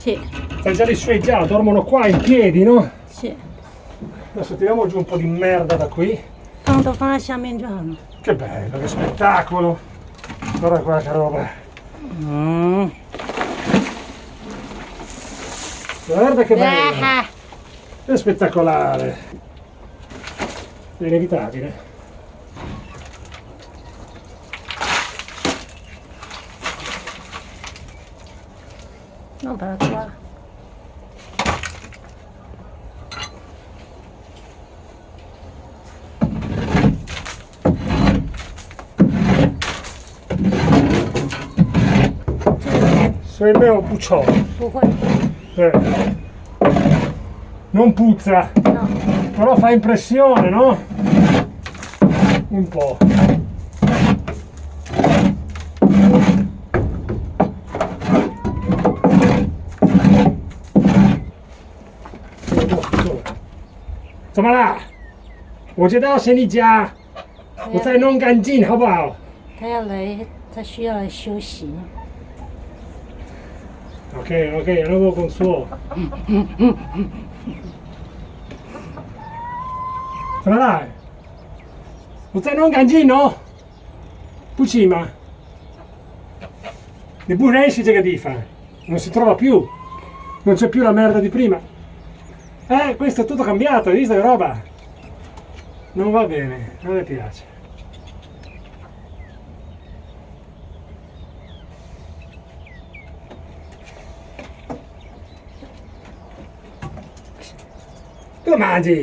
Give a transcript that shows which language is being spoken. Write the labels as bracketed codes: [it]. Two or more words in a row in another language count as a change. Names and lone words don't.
[it] Sì. Sai già li suoi già, dormono qua in piedi, no? Sì. Adesso tiriamo giù un po' di merda da qui. [zh] 放都放在下面就好了。 [it] Che bello, che spettacolo! Guarda qua che roba! Guarda che bello! È spettacolare! È inevitabile. [zh] 弄把它刮。 [it] Sei il mio pucciolo. [zh] 不会， [it] Non puzza, no. però fa impressione, no? Un po'. Insomma là, [zh] 我知道是你家，我在弄干净，好不好？他要来，他需要来休息。 [it] Ok, ok, allora con suo. [zh] 怎么了？我在弄干净哦，不行吗？你不认识这个地方， [it] non si trova più, non c'è più la merda di prima. Questo è tutto cambiato, hai visto che roba? Non va bene, non mi piace. Cosa mangi?